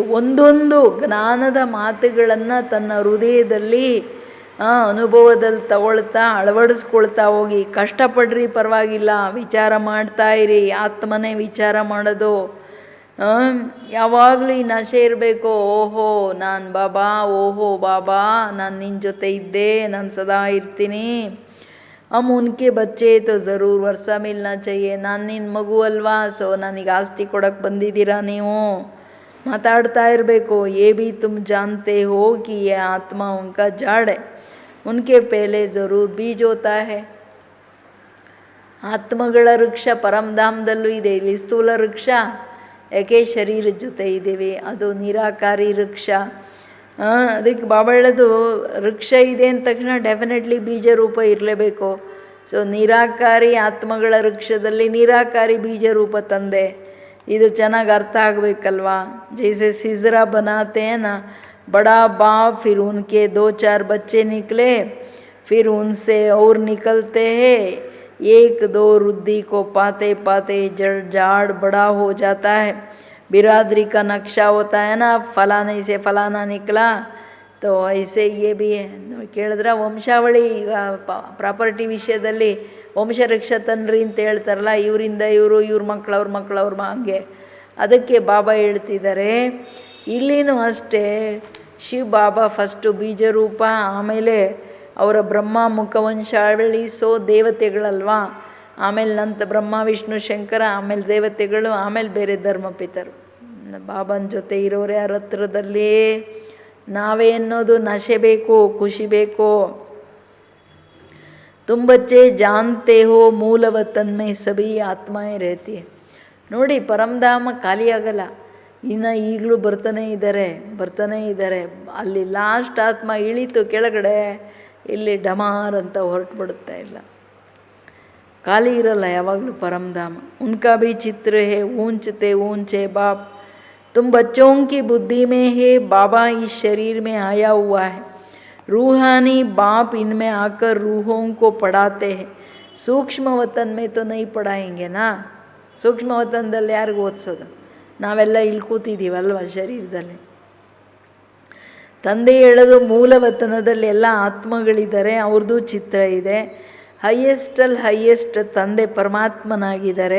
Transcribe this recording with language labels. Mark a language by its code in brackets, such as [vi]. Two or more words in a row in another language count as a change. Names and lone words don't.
[kn] ಒಂದೊಂದು ಜ್ಞಾನದ ಮಾತುಗಳನ್ನು ತನ್ನ ಹೃದಯದಲ್ಲಿ ಅನುಭವದಲ್ಲಿ ತಗೊಳ್ತಾ ಅಳವಡಿಸ್ಕೊಳ್ತಾ ಹೋಗಿ. ಕಷ್ಟಪಡ್ರಿ ಪರವಾಗಿಲ್ಲ, ವಿಚಾರ ಮಾಡ್ತಾ ಇರಿ. ಆತ್ಮನೇ ವಿಚಾರ ಮಾಡೋದು. ಯಾವಾಗಲೂ ಈ ನಶೆ ಇರಬೇಕು. ಓಹೋ ನಾನು ಬಾಬಾ, ಓಹೋ ಬಾಬಾ ನಾನು ನಿನ್ನ ಜೊತೆ ಇದ್ದೆ, ನಾನು ಸದಾ ಇರ್ತೀನಿ. [hi] हम उनके बच्चे तो ज़रूर वर्षा मिलना चाहिए. [kn] ನಾನು ನಿನ್ನ ಮಗು ಅಲ್ವಾ, ಸೊ ನನಗೆ ಆಸ್ತಿ ಕೊಡೋಕ್ಕೆ ಬಂದಿದ್ದೀರಾ ನೀವು. ಮಾತಾಡ್ತಾ ಇರಬೇಕು. [hi] ये भी तुम जानते हो कि ये आत्मा उनका जड़ है, उनके पहले ज़रूर बीज होता है. [kn] ಆತ್ಮಗಳ ವೃಕ್ಷ ಪರಮಧಾಮದಲ್ಲೂ ಇದೆ. ಇಲ್ಲಿ ಸ್ಥೂಲ ವೃಕ್ಷ ಯಾಕೆ ಶರೀರದ ಜೊತೆ ಇದ್ದೀವಿ, ಅದು ನಿರಾಕಾರಿ ವೃಕ್ಷ. ಅದಕ್ಕೆ ಬಾಬಾ ಹೇಳೋದು, ವೃಕ್ಷ ಇದೆ ಅಂದ ತಕ್ಷಣ ಡೆಫಿನೆಟ್ಲಿ ಬೀಜ ರೂಪ ಇರಲೇಬೇಕು. ಸೊ ನಿರಾಕಾರಿ ಆತ್ಮಗಳ ವೃಕ್ಷದಲ್ಲಿ ನಿರಾಕಾರಿ ಬೀಜ ರೂಪ ತಂದೆ. ಇದು ಚೆನ್ನಾಗಿ ಅರ್ಥ ಆಗಬೇಕಲ್ವಾ. [hi] जैसे सिजरा बनाते ना बड़ा बाप, फिर उनके 2-4 बच्चे निकले, फिर उनसे और निकलते हैं. 1-2 रुद्धि को पाते पाते झाड़ बड़ा हो जाता है. बिरादरी का नक्शा होता है ना, फलाने से फलाना निकला. तो ऐसे ये भी है. [kn] ಕೇಳಿದ್ರೆ ವಂಶಾವಳಿ, ಈಗ ಪ್ರಾಪರ್ಟಿ ವಿಷಯದಲ್ಲಿ ವಂಶವೃಕ್ಷ ತನ್ರಿ ಅಂತ ಹೇಳ್ತಾರಲ್ಲ, ಇವರಿಂದ ಇವರು, ಇವ್ರ ಮಕ್ಕಳು, ಅವ್ರ ಮಕ್ಕಳು, ಅವ್ರ ಹಂಗೆ. ಅದಕ್ಕೆ ಬಾಬಾ ಹೇಳ್ತಿದ್ದಾರೆ, ಇಲ್ಲಿನೂ ಅಷ್ಟೇ. ಶಿವ ಬಾಬಾ ಫಸ್ಟು ಬೀಜರೂಪ, ಆಮೇಲೆ ಅವರ ಬ್ರಹ್ಮ ಮುಖವಂಶಾವಳಿ, ಸೊ ದೇವತೆಗಳಲ್ವಾ. ಆಮೇಲೆ ನಂತರ ಬ್ರಹ್ಮ ವಿಷ್ಣು ಶಂಕರ, ಆಮೇಲೆ ದೇವತೆಗಳು, ಆಮೇಲೆ ಬೇರೆ ಧರ್ಮಪಿತರು. ಬಾಬನ ಜೊತೆ ಇರೋರು ಯಾರ ಹತ್ರದಲ್ಲಿ ನಾವೇ ಅನ್ನೋದು ನಶೆ ಬೇಕು, ಖುಷಿ ಬೇಕು. [hi] तुम बच्चे जानते हो मूल वतन में सभी आत्माएं रहती है. [kn] ನೋಡಿ ಪರಮಧಾಮ ಖಾಲಿ ಆಗಲ್ಲ. ಇನ್ನು ಈಗಲೂ ಬರ್ತಾನೆ ಇದ್ದಾರೆ. ಅಲ್ಲಿ ಲಾಸ್ಟ್ ಆತ್ಮ ಇಳೀತು ಕೆಳಗಡೆ, ಇಲ್ಲಿ ಡಮಾರ್ ಅಂತ ಹೊರಟುಬಿಡುತ್ತಾ ಇಲ್ಲ, ಖಾಲಿ ಇರಲ್ಲ ಯಾವಾಗಲೂ ಪರಮಧಾಮ. [hi] उनका भी चित्र है ऊंचते ऊंचे बाप, तुम बच्चों की बुद्धि में है, बाबा इस शरीर में आया हुआ है। रूहानी बाप इनमें आकर रूहों को पढ़ाते हैं। सूक्ष्म वतन में तो नहीं पढ़ाएंगे ना, [kn] ಸೂಕ್ಷ್ಮ ವತನದಲ್ಲಿ ಯಾರಿಗೂ ಓದಿಸೋದು? ನಾವೆಲ್ಲ ಇಲ್ಲಿ ಕೂತಿದ್ದೀವಲ್ವ ಶರೀರದಲ್ಲಿ. ತಂದೆ ಹೇಳೋದು ಮೂಲ ವತನದಲ್ಲಿ ಎಲ್ಲ ಆತ್ಮಗಳಿದ್ದಾರೆ, ಅವ್ರದ್ದು ಚಿತ್ರ ಇದೆ. ಹೈಯೆಸ್ಟ್ ತಂದೆ ಪರಮಾತ್ಮನಾಗಿದ್ದಾರೆ.